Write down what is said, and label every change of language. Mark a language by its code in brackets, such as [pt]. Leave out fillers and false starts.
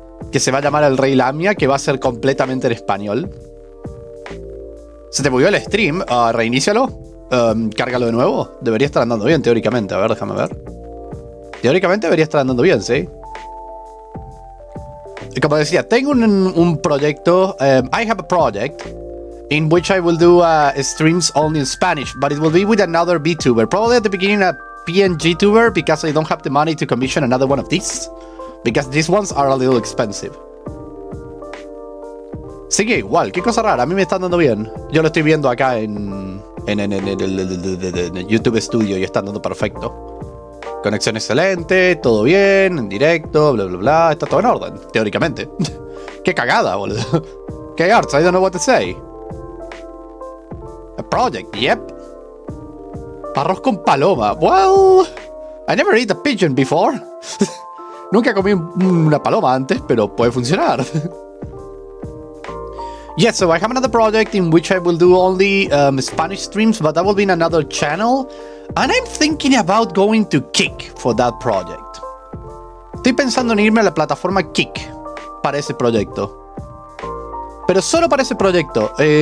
[es] que se va a llamar El Rey Lamia, que va a ser completamente en español. Se te bugueó el stream, reinícialo, cárgalo de nuevo. Debería estar andando bien, teóricamente. A ver, déjame ver. Teóricamente debería estar andando bien, ¿sí? Y como decía, tengo un proyecto. [en] I have a project in which I will do streams only in Spanish, but it will be with another Vtuber. Probably at the beginning a PNG tuber, because I don't have the money to commission another one of these. Because these ones are a little expensive. [es] Sigue igual, qué cosa rara, a mí me está andando bien. Yo lo estoy viendo acá en el YouTube Studio y está andando perfecto. Conexión excelente, todo bien, en directo, bla bla bla, está todo en orden, teóricamente. Qué cagada, boludo. Qué arts, [en] I don't know what to say. A project, yep. [es] Arroz con paloma, [en] well, I never ate a pigeon before. [es] Nunca comí una paloma antes, pero puede funcionar. [en] Yes, so I have another project in which I will do only Spanish streams, but that will be in another channel. And I'm thinking about going to Kick for that project. [es] Estoy pensando en irme a la plataforma Kick para ese proyecto. Pero solo para ese proyecto.